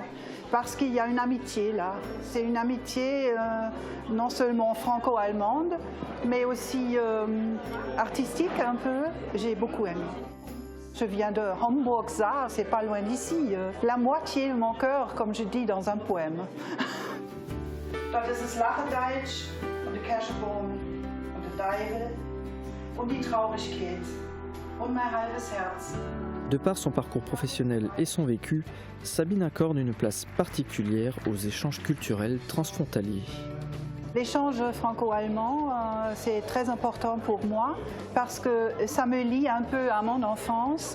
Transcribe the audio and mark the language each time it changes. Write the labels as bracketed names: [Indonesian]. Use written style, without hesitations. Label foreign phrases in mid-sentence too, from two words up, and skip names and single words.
[French] Parce qu'il y a une amitié là. C'est une amitié non seulement franco-allemande, mais aussi artistique un peu. J'ai beaucoup aimé. Je viens de Homburg-Saar, c'est pas loin d'ici. La moitié de mon cœur, comme je dis dans un poème. [German] Das ist das Lachendeutsch und der Kirschbaum und der Teufel und die Traurigkeit und mein halbes Herz. [French] De par son parcours professionnel et son vécu, Sabine accorde une place particulière aux échanges culturels transfrontaliers. L'échange franco-allemand, c'est très important pour moi parce que ça me lie un peu à mon enfance.